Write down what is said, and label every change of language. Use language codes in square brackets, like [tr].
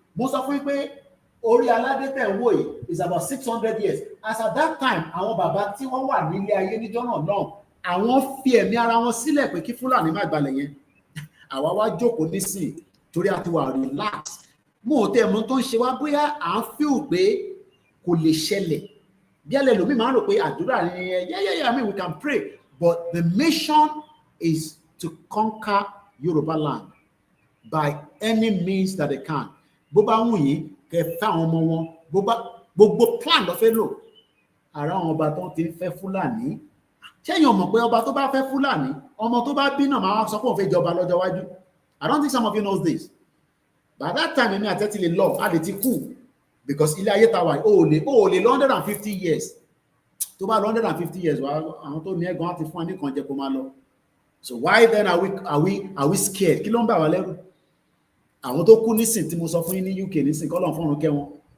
[en] Most of them Orí Aládé [yo] tẹ̀ wò yìí [en] is about 600 years. As at that time, [yo] àwọn bàbá tí wọ́n wà nílé ayé níjọ́ náà náà, àwọn fi ẹ̀mí ara wọn sílẹ̀ pé kí Fúlàní má gbalẹ̀ yẹn. Àwa wá jókòó nísìn torí a ti wà relax. Mo tẹ̀ mọ́ tó ń ṣe wá bóyá à ń feel pé kò lè ṣẹlẹ̀. Bí ẹlẹ́ lómi máa ń rò pé àdúrà ni [en] yeah, I mean we can pray, but the mission is to conquer Yoruba land by any means that they can. [yo] Bó bá wù yín kẹ́ fẹ́ àwọn ọmọ wọn, gbogbo plan ló fẹ́ lò. Ara àwọn ọba tó ti fẹ́ Fúlàní. Ṣẹ́yìn ọmọ pé ọba tó bá fẹ́ Fúlàní, ọmọ tó bá bí náà máa sọ pé òun fẹ́ jọba lọ́jọ́ wájú. [en] I don't think some of you know this. By that time, [yo] èmi àti ti lè lọ, a lè ti kú, because ilé ayé ta wà, ó lè 150 years. Tó bá 150 years, àwọn tó ní ẹ̀gbọ́n àti fún ẹni kan jẹ kó máa lọ. [en] So why then are we scared? [yo] Kí ló ń bà wá lẹ́rù? Àwọn tó kú nísìn tí mo sọ fún yín ní UK nísìn, kọ́lọ̀ fọ́run kẹ́ wọn.